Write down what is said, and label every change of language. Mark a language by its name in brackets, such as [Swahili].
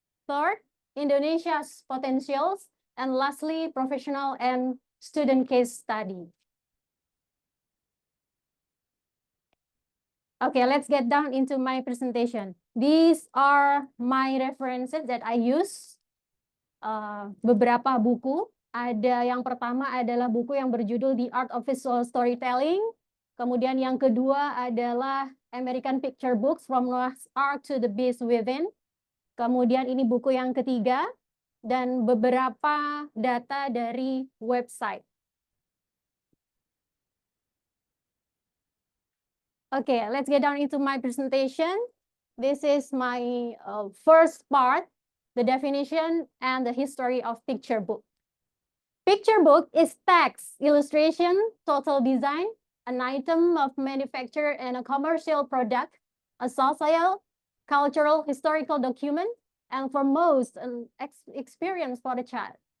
[English] Third, Indonesia's potentials. And lastly, professional and student case study. Okay, let's get down into my presentation. These are my references that I use. [Indonesian] Beberapa buku. Ada yang pertama adalah buku yang berjudul The Art of Visual Storytelling. Kemudian yang kedua adalah American Picture Books from Noah's Ark to the Beast Within. Kemudian ini buku yang ketiga. Dan beberapa data dari website. [English] Okay, let's get down into my presentation. This is my first part, the definition and the history of picture book. Picture book is text, illustration, total design, an item of manufacture and a commercial product, a social, cultural, historical document, and for most, an experience for the child.